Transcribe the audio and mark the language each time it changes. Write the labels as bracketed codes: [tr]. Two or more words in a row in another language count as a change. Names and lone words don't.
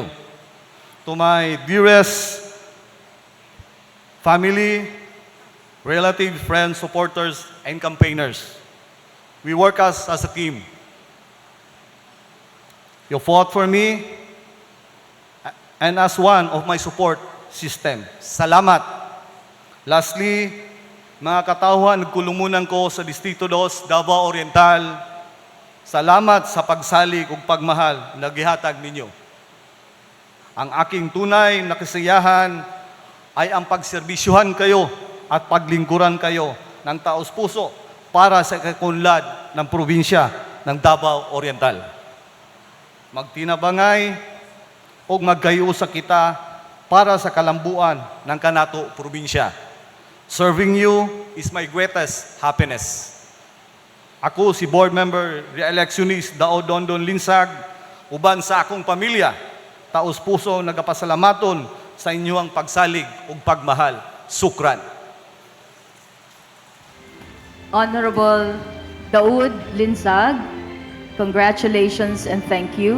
[en] To my dearest family, relatives, friends, supporters, and campaigners, we work as a team. You fought for me and as one of my support system. [ceb] Salamat. Lastly, mga katawhan, nagkulumunan ko sa Distrito 2, Davao Oriental, salamat sa pagsalig ug pagmahal na gihatag ninyo. [tl] Ang aking tunay na kasiyahan ay ang pagserbisyuhan kayo at paglingkuran kayo ng taos-puso para sa kakunlad ng probinsya ng Davao Oriental. [ceb] Magtinabangay o magkayusa kita para sa kalambuan ng kanato probinsya. [en] Serving you is my greatest happiness. [ceb] Ako si Board Member Re-electionist Dao Dondon Linsag, uban sa akong pamilya, taos-puso nagapasalamaton sa inyong pagsalig ug pagmahal. Sukran. [en] Honorable Daud Linsag, congratulations and thank you.